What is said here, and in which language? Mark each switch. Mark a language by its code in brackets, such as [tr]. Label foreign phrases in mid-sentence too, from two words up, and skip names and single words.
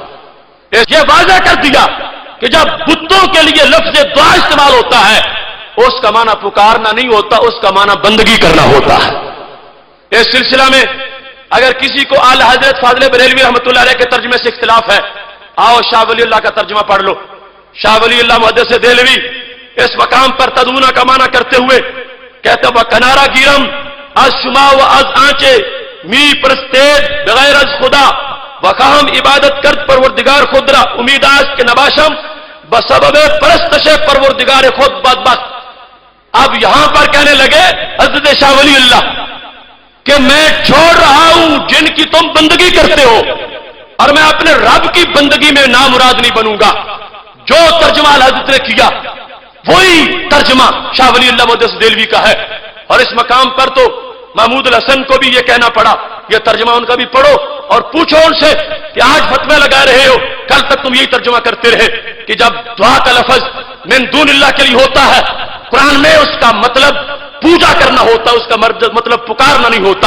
[ur] یہ واضح کر دیا کہ جب بتوں کے لیے لفظ دعا استعمال ہوتا ہے اس کا معنی پکارنا نہیں ہوتا، اس کا معنی بندگی کرنا ہوتا ہے۔ اس سلسلہ میں اگر کسی کو اعلی حضرت فاضل بریلوی [ar] رحمۃ اللہ علیہ [ur] کے ترجمے سے اختلاف ہے، آؤ شاہ ولی اللہ کا ترجمہ پڑھ لو۔ شاہ ولی اللہ محدث دہلوی اس مقام پر تدعون کا معنی کرتے ہوئے کہتے وہ [fa] کنارا گیرم از شما و از آنچے می پرستید بغیر از خدا وقام عبادت کرد پروردگار خود را امید است کہ نباشم بسبب پرستش پروردگار خود بدبخت۔ [ur] اب یہاں پر کہنے لگے حضرت شاہ ولی اللہ کہ میں چھوڑ رہا ہوں جن کی تم بندگی کرتے ہو اور میں اپنے رب کی بندگی میں نامراد نہیں بنوں گا۔ جو ترجمہ حضرت نے کیا وہی ترجمہ شاہ ولی اللہ محدث دہلوی کا ہے، اور اس مقام پر تو محمود الحسن کو بھی یہ کہنا پڑا، یہ ترجمہ ان کا بھی پڑھو اور پوچھو ان سے کہ آج فتوی لگا رہے ہو، کل تک تم یہی ترجمہ کرتے رہے کہ جب دعا کا لفظ [ar] من دون اللہ [ur] کے لیے ہوتا ہے قرآن میں اس کا مطلب پوجا کرنا ہوتا، اس کا مطلب پکارنا نہیں ہوتا۔